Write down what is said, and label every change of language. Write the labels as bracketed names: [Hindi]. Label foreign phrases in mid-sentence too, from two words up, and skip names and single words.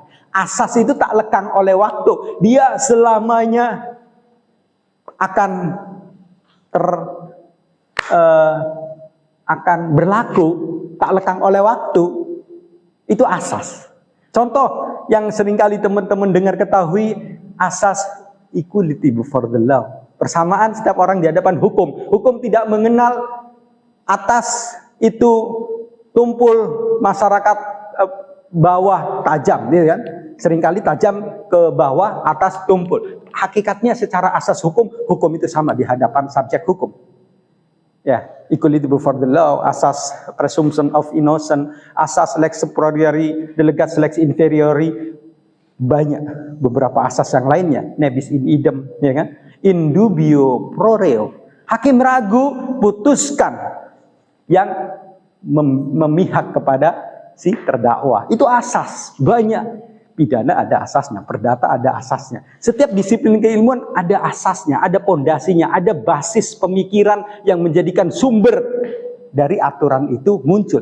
[Indonesian] Asas itu tak lekang oleh waktu, dia selamanya akan akan berlaku, tak lekang oleh waktu. Itu asas. Contoh yang seringkali teman-teman dengar ketahui, asas [English] equality before the law. [Indonesian] Persamaan setiap orang di hadapan hukum. Hukum tidak mengenal atas itu tumpul, masyarakat bawah tajam, gitu kan? Seringkali tajam ke bawah, atas tumpul. Hakikatnya secara asas hukum, hukum itu sama di hadapan subjek hukum. Ya, [English] equality before the law, asas presumption of innocence, [Latin] asas lex superiori, delegat lex inferiori, [Indonesian] banyak beberapa asas yang lainnya, [Latin] nebis in idem, [Indonesian] ya kan? [Latin] In dubio pro reo, [Indonesian] hakim ragu putuskan yang memihak kepada si terdakwa. Itu asas, banyak. Pidana ada asasnya, perdata ada asasnya. Setiap disiplin keilmuan ada asasnya, ada pondasinya, ada basis pemikiran yang menjadikan sumber dari aturan itu muncul.